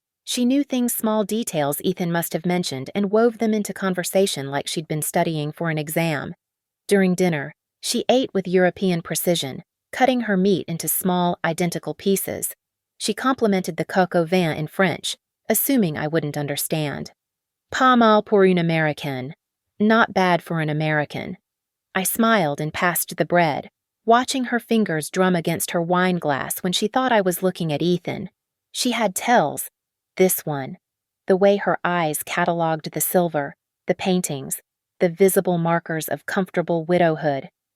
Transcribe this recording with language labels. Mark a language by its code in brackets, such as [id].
[en] She knew things, small details Ethan must have mentioned, and wove them into conversation like she'd been studying for an exam. During dinner, she ate with European precision, cutting her meat into small, identical pieces. She complimented the coq au vin in French, assuming I wouldn't understand. [fr] Pas mal pour une Américaine. [en] Not bad for an American. I smiled and passed the bread, watching her fingers drum against her wine glass when she thought I was looking at Ethan. She had tells. This one. The way her eyes catalogued the silver, the paintings, the visible markers of comfortable widowhood.